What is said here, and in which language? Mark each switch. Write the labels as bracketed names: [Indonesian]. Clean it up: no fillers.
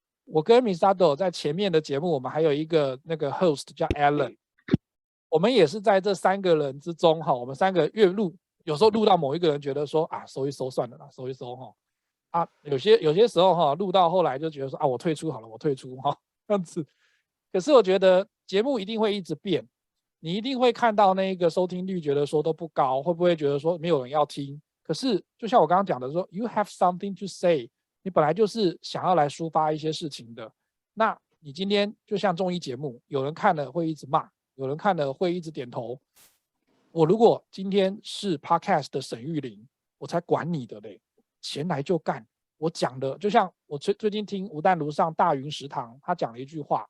[Chinese] 我跟 Misado 在前面的节目，我们还有一个那个 host 叫 Alan， 我们也是在这3个人之中哈，我们3个月录，有时候录到某一个人觉得说啊，收一收算了啦，收一收哈，啊有些时候哈，录到后来就觉得说啊，我退出好了，我退出哈，这样子。可是我觉得节目一定会一直变，你一定会看到那个收听率觉得说都不高，会不会觉得说没有人要听？可是就像我刚刚讲的说 ， [English] You have something to say。 [Chinese] 你本来就是想要来抒发一些事情的，那你今天就像综艺节目，有人看了会一直骂，有人看了会一直点头。我如果今天是 podcast 的沈玉琳，我才管你的嘞，钱来就干，我讲的，就像我最近听吴淡如上大云食堂，他讲了一句话。